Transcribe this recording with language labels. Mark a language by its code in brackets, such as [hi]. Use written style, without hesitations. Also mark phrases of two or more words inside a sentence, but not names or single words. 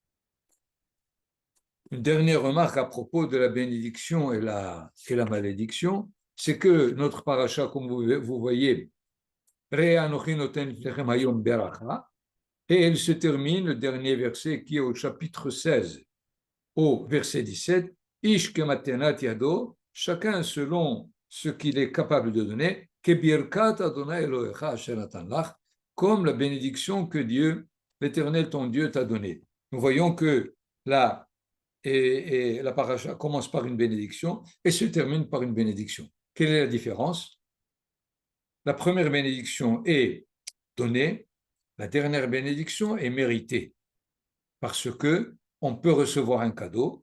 [fr] Une dernière remarque à propos de la bénédiction et la malédiction, c'est que notre paracha, comme vous voyez, et elle se termine, le dernier verset qui est au chapitre 16, au verset 17, [he] איש כמתנת ידו, [fr] chacun selon ce qu'il est capable de donner, [he] כברכת אדני אלהיך אשר נתן לך, [fr] comme la bénédiction que Dieu, l'Éternel ton Dieu, t'a donnée. Nous voyons que la paracha commence par une bénédiction et se termine par une bénédiction. Quelle est la différence? La première bénédiction est donnée, la dernière bénédiction est méritée, parce que on peut recevoir un cadeau.